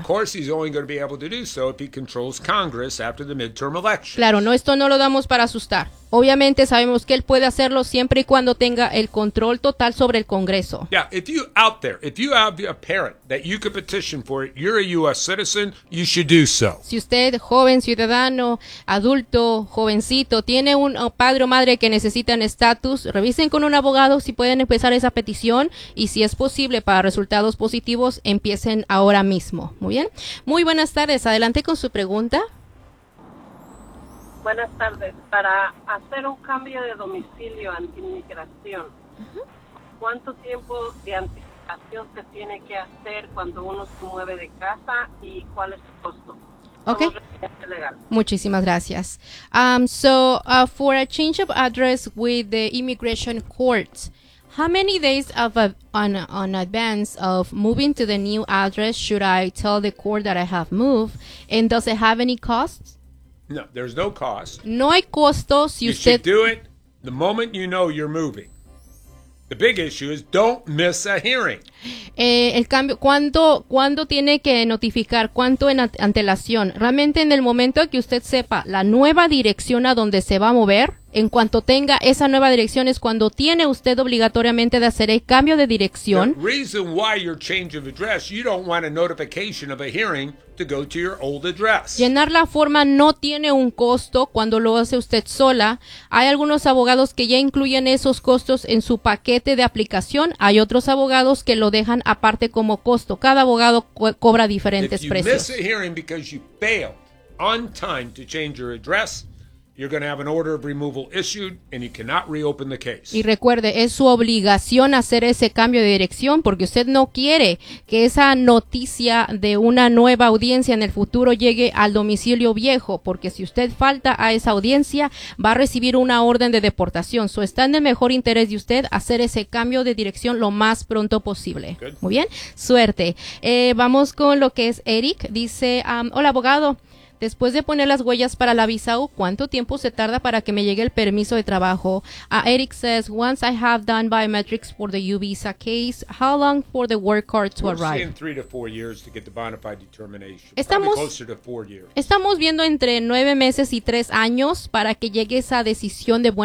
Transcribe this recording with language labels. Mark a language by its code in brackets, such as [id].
[en] Of course, he's only going to be able to do so if he controls Congress after the midterm elections. [es] Claro, no, esto no lo damos para asustar. Obviamente sabemos que él puede hacerlo siempre y cuando tenga el control total sobre el Congreso. [en] Yeah, if you out there, if you have a parent that you could petition for, you're a U.S. citizen, you should do so. [es] Si usted, joven ciudadano, adulto, jovencito, tiene un padre o madre que necesitan estatus, revisen con un abogado si pueden empezar esa petición y si es posible para resultados positivos, empiecen ahora mismo. Muy bien. Muy buenas tardes. Adelante con su pregunta. Buenas tardes. Para hacer un cambio de domicilio ante inmigración, ¿cuánto tiempo de anticipación se tiene que hacer cuando uno se mueve de casa y cuál es el costo? Okay. Muchísimas gracias. [en] For a change of address with the immigration court, how many days of an advance of moving to the new address should I tell the court that I have moved? And does it have any costs? No, there's no cost. [es] No hay costo si [en] you [es] usted... [en] You should do it the moment you know you're moving. The big issue is don't miss a hearing. [es] El cambio, ¿cuándo tiene que notificar? ¿Cuánto en antelación? Realmente en el momento que usted sepa la nueva dirección a donde se va a mover, en cuanto tenga esa nueva dirección es cuando tiene usted obligatoriamente de hacer el cambio de dirección. [en] The reason why your change of address, you don't want a notification of a hearing to go to your old address. [es] Llenar la forma no tiene un costo cuando lo hace usted sola. Hay algunos abogados que ya incluyen esos costos en su paquete de aplicación. Hay otros abogados que lo dejan aparte como costo. Cada abogado cobra diferentes precios. [en] If you miss a hearing because you failed on time to change your address, you're going to have an order of removal issued and you cannot reopen the case. [es] Y recuerde, es su obligación hacer ese cambio de dirección porque usted no quiere que esa noticia de una nueva audiencia en el futuro llegue al domicilio viejo, porque si usted falta a esa audiencia, va a recibir una orden de deportación. So está en el mejor interés de usted hacer ese cambio de dirección lo más pronto posible. [en] Good. [es] Muy bien, suerte. Vamos con lo que es Eric. Dice, hola abogado. Después de poner las huellas para la visa U, ¿cuánto tiempo se tarda para que me llegue el permiso de trabajo? [en] Eric says, once I have done biometrics for the U visa case, how long for the work card to We're arrive? We're seeing 3 to 4 years to get the bona fide determination. [es] Estamos, [en] probably closer to 4 years. [es] Estamos viendo entre 9 meses y 3 años para que llegue esa decisión de buena